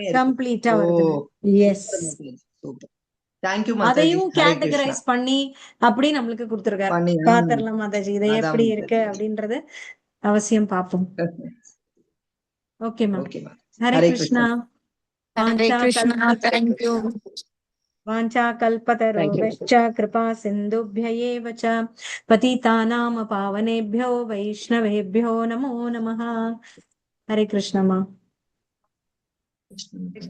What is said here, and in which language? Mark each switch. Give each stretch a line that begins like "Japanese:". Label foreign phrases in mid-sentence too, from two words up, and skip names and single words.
Tamil: கம்ப்ளீட்டா வருது. எஸ், சூப்பர். தேங்க்யூ மாதாஜி. அதையும் கேட்டகரைஸ் பண்ணி அப்படி நம்மளுக்கு கொடுத்திருக்காரு. பாத்திரலாம் மாதாஜி இதை எப்படி இருக்கு அப்படின்றது அவசியம் பார்ப்போம். ஓகேமா.
Sanskrit: हरे कृष्णा. हरे कृष्ण.
English: Thank you.
Sanskrit: वाञ्छा कल्पतरुभ्यश्च कृपा சிந்துभ्य एव च पतितानां पावनेभ्यो वैष्णवेभ्यो नमो नमः. हरे कृष्णा.